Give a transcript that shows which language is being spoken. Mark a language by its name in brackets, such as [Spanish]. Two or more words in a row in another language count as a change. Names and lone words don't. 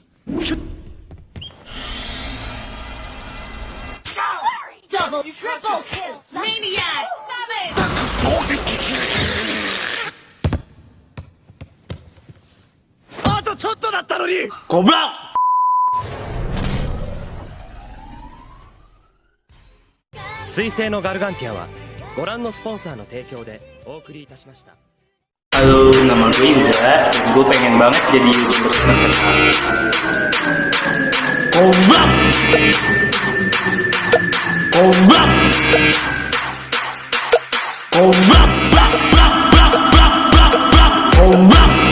[English] Double, triple kill, maniac, savage! [Japanese] あとちょっとだったのにコブラ。水星のガルガンティアはご覧のスポンサーの提供でお送りいたしました。 [Indonesian] Halo, nama gue Indra. Gue pengen banget jadi YouTuber Snapchat. Kobra! Kobra! Kobra! Kobra!